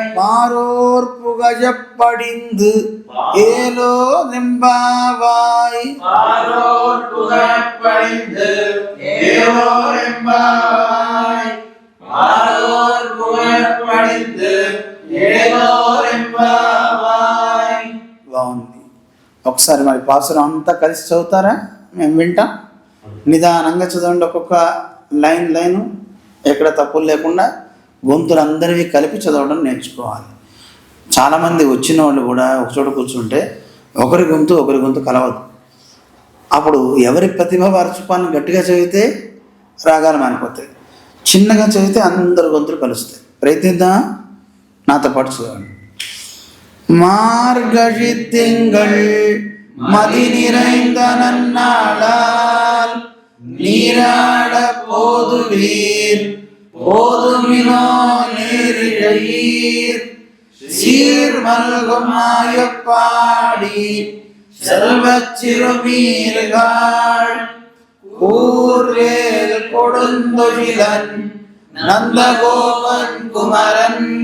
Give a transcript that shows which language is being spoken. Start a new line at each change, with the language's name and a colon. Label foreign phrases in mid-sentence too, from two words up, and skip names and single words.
Tamil: பாரோர் புகழப் படிந்து ஏலோரெம்பாவாய். பாரோர் புகழப் படிந்து ஏலோரெம்பாவாய். பாரோர் புகழப் படிந்து ఏలోరెంబావాయ్.
Telugu: బాగుంది. ఒకసారి మరి పాసురం అంతా కలిసి చదువుతారా? మేము వింటాం. నిదానంగా చదవండి, ఒక్కొక్క లైను ఎక్కడ తప్పులు లేకుండా గొంతులందరివి కలిపి చదవడం నేర్చుకోవాలి. చాలామంది వచ్చిన వాళ్ళు కూడా ఒకచోట కూర్చుంటే ఒకరి గొంతు కలవదు. అప్పుడు ఎవరి ప్రతిభ వారి చూపాన్ని గట్టిగా చదివితే రాగాలు మారిపోతాయి, చిన్నగా చదివితే అందరు గొంతులు కలుస్తాయి. ప్రయత్నిద్దాం,
Tamil: நாத்த பாட்டு சொல்லுவாங்க. மார்கழி திங்கள் மதி நிறைந்த நன்னாளால் நீராட போதுவீர் போதுமினோ நீரிழையீர் சீர் மல்கும் மாயப்பாடி செல்வச் சிறுமீர்கள் கூர்வேல் கொடுந்தொழிலன் நந்தகோபன் குமரன்